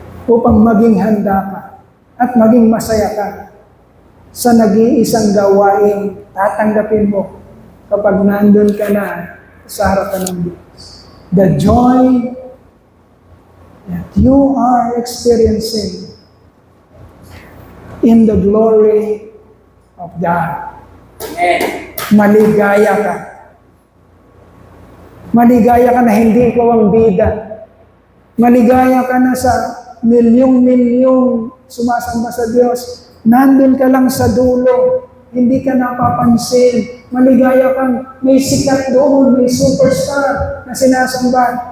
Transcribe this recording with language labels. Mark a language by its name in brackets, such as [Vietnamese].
[Filipino] Upang maging handa ka at maging masaya ka sa nag-iisang gawain tatanggapin mo kapag nandun ka na sa harapan ng Diyos. [English] The joy that you are experiencing in the glory of God. [Filipino] Maligaya ka. Maligaya ka na hindi ikaw ang bida. Maligaya ka na sa milyong-milyong sumasamba sa Diyos. Nandun ka lang sa dulo. Hindi ka napapansin. Maligaya kang may sikat doon, may superstar na sinasamba.